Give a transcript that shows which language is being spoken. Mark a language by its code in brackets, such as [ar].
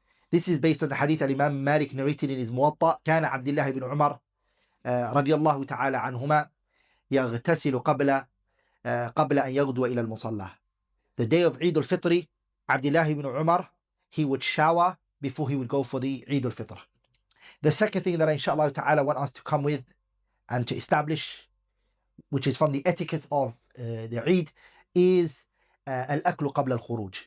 [en] This is based on the hadith Imam Malik narrated in his Muwatta. [ar] كان عبد الله بن عمر رضي الله تعالى عنهما يغتسل قبل أن يغدو إلى المصلى. [en] The day of Eid al-Fitr, Abdullah ibn Umar, he would shower before he would go for the Eid al-Fitr. The second thing that inshallah ta'ala want us to come with and to establish, which is from the etiquette of the Eid, is [ar] al-aklu qabla al-khuruj.